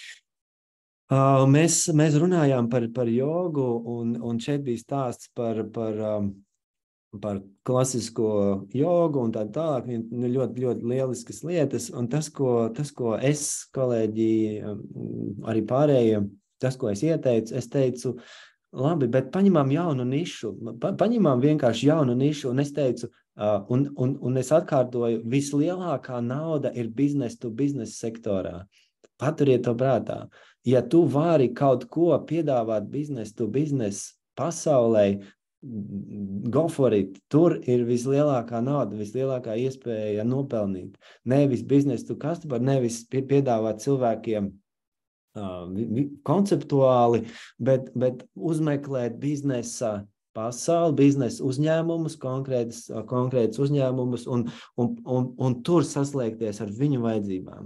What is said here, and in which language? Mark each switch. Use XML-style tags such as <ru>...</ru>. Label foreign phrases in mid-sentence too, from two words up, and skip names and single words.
<lv>Mēs runājām par jogu, un šeit bija stāsts par klasisko jogu un tā tālāk, ļoti, ļoti lieliskas lietas, un tas, ko es, kolēģi, arī pārējie, tas, ko es teicu, labi, bet paņemām jaunu nišu, paņemām vienkārši jaunu nišu, un es teicu, un es atkārtoju, vislielākā nauda ir</lv> <en>business to business</en> <lv>sektorā. Paturiet to prātā. Ja tu vari kaut ko piedāvāt</lv> <en>business to business</en> <lv>pasaulē,</lv> <en>go for it.</en> <lv>Tur ir vislielākā nauda, vislielākā iespēja nopelnīt. Nevis</lv> <en>business to customer,</en> <lv>nevis piedāvāt cilvēkiem konceptuāli, bet uzmeklēt biznesa pasauli, biznesa uzņēmumus, konkrētus uzņēmumus un tur saslēgties ar viņu vajadzībām.</lv>